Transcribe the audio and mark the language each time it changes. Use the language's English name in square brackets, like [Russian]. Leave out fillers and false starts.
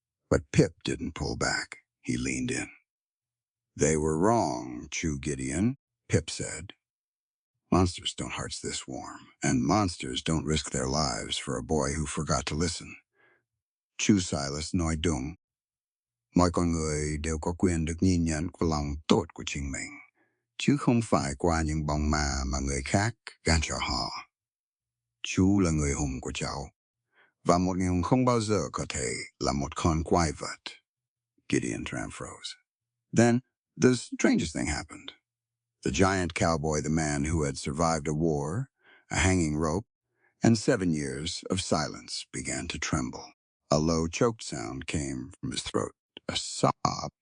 [English] But Pip didn't pull back. He leaned in. "They were wrong, Chew Gideon," Pip said. "Monsters don't hearts this warm, and monsters don't risk their lives for a boy who forgot to listen. [Vietnamese] Chew Silas nói đúng. Mọi con người đều có quyền được nhìn nhận của lòng tốt của chính mình, chứ không phải qua những bóng ma mà người khác gán cho họ. Chú là người hùng của cháu, và một người hùng không bao giờ có thể là một con quái vật." [English] Gideon Tram froze. Then, the strangest thing happened. The giant cowboy, the man who had survived a war, a hanging rope, and 7 years of silence, began to tremble. A low, choked sound came from his throat. A sob.